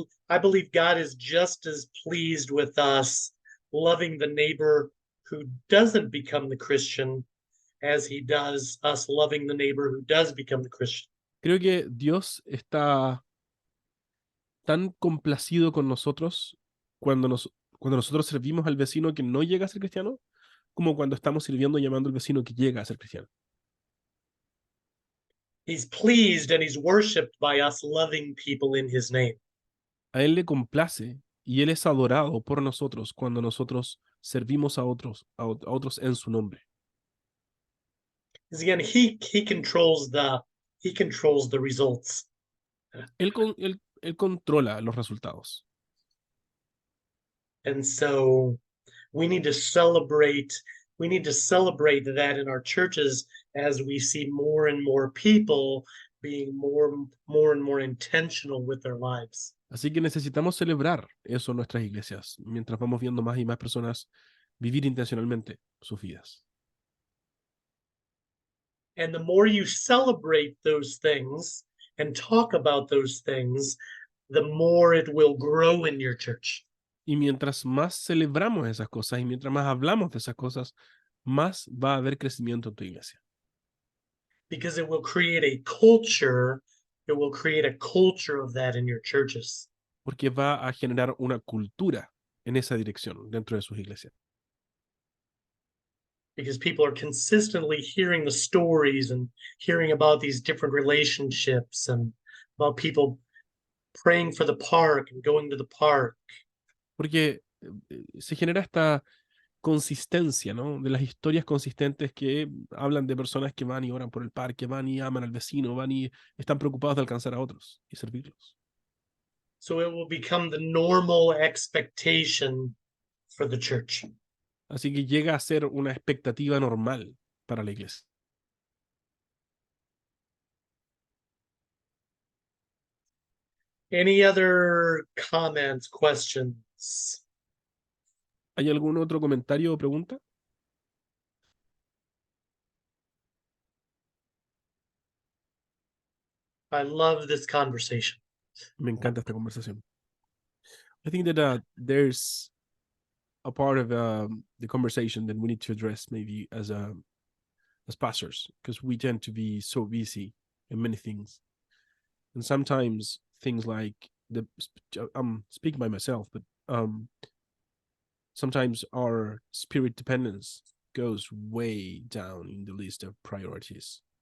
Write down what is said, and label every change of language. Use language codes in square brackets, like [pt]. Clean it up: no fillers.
[en] I believe God is just as pleased with us loving the neighbor who doesn't become the Christian as he does us loving the neighbor who does become the Christian. [es] Creo que Dios está tan complacido con nosotros cuando nosotros servimos al vecino que no llega a ser cristiano, como cuando estamos sirviendo y llamando al vecino que llega a ser cristiano. [en] He's pleased and he's worshipped by us loving people in his name. [es] A Él le complace y Él es adorado por nosotros cuando nosotros servimos a otros en su nombre. [en] Because again, he controls the results. [es] Él controla los resultados. [en] And so we need to celebrate that in our churches as we see more and more people being more and more intentional with their lives. [es] Así que necesitamos celebrar eso en nuestras iglesias, mientras vamos viendo más y más personas vivir intencionalmente sus vidas. [en] And the more you celebrate those things, and talk about those things, the more it will grow in your church. [es] Y mientras más celebramos esas cosas y mientras más hablamos de esas cosas, más va a haber crecimiento en tu iglesia. [en] Because it will create a culture. It will create a culture of that in your churches. [es] Porque va a generar una cultura en esa dirección dentro de sus iglesias. [en] Because people are consistently hearing the stories and hearing about these different relationships and about people praying for the park and going to the park. [es] Porque se genera esta consistencia, ¿no? De las historias consistentes que hablan de personas que van y oran por el parque, van y aman al vecino, van y están preocupados de alcanzar a otros y servirlos. [en] So it will become the normal expectation for the church. [es] Así que llega a ser una expectativa normal para la iglesia. [en] Any other comments, questions? [es] ¿Hay algún otro comentario o pregunta? [en] I love this conversation. [es] Me encanta esta conversación. [en] I think that there's a part of the conversation that we need to address maybe as pastors, because we tend to be so busy in many things. And sometimes things like I'm speaking by myself, but sometimes our spirit dependence goes way down in the list of priorities.